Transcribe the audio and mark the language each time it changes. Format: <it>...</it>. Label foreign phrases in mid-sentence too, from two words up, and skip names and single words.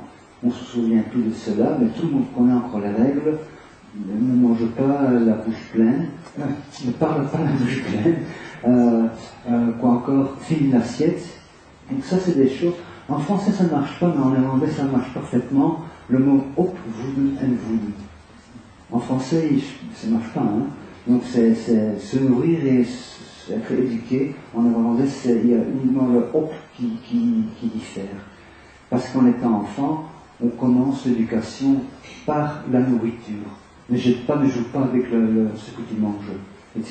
<fr>On ne se souvient plus de cela, mais tout le monde connaît encore les règles. Ne mange pas la bouche pleine, ne parle pas la bouche pleine, quoi encore, file l'assiette. Donc ça c'est des choses. En français ça ne marche pas, mais en néerlandais ça marche parfaitement. Le mot</fr> <nl>opvoeden en voeden.</nl> <fr>En français ça ne marche pas. Hein. Donc c'est se nourrir et être éduqué. En néerlandais il y a uniquement le op qui diffère. Parce qu'en étant enfant, on commence l'éducation par la nourriture. Ne joue pas avec ce que tu manges, etc.</fr>